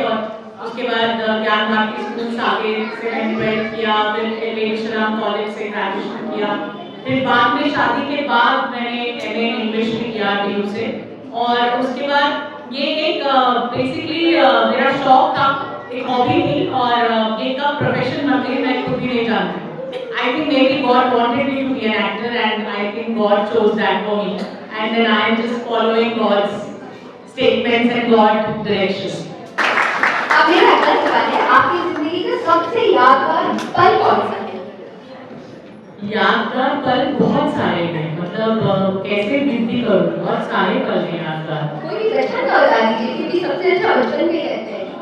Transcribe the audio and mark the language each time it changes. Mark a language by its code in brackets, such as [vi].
[hi] और उसके बाद ज्ञान भारती स्कूल आगे से मैंने ट्वेल्थ किया, फिर बेगूसराय कॉलेज से ग्रेजुएशन किया, फिर बाद में शादी के बाद मैंने एमए इंग्लिश भी किया DU से। और उसके बाद ये एक बेसिकली मेरा शौक था, एक हॉबी थी, और ये कब प्रोफेशन बन गई मैं खुद भी नहीं जानती। [en] I think maybe God wanted me to be an actor, and I think God chose that for me, and then I am just following God's statements and God's direction. [hi] अब मेरा अगला सवाल है, आपकी जिंदगी का सबसे यादगार पल कौन सा है? यादगार पल बहुत सारे हैं, मतलब कैसे गिनती करूँ, बहुत सारे पल हैं यादगार। कोई भी बचपन का बता दीजिए, क्योंकि सबसे अच्छा बचपन में रहता है।